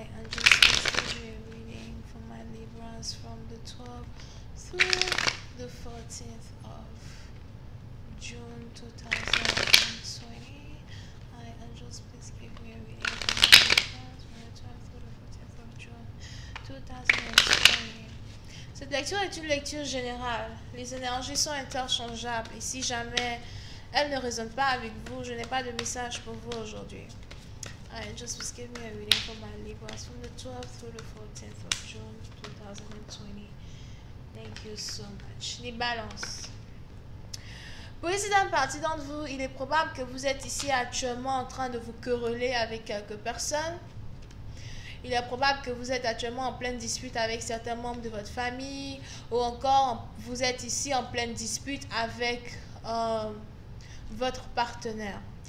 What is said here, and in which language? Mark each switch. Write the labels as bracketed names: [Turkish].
[English] Just give me a reading for my Libras from the 12th through the 14th of June 2020. Angels, please give me a reading for my Libras from the 12th through the 14th of June 2020. [French] Cette lecture est une lecture générale. Les énergies sont interchangeables et si jamais elles ne résonnent pas avec vous, je n'ai pas de message pour vous aujourd'hui. [English] Just please give me a reading for my Libras from the 12th through the 14th of June 2020. Thank you so much. [French] Les balances. Pour ici dans une partie d'entre vous, il est probable que vous êtes ici actuellement en train de vous quereller avec quelques personnes. Il est probable que vous êtes actuellement en pleine dispute avec certains membres de votre famille ou encore vous êtes ici en pleine dispute avec votre partenaire.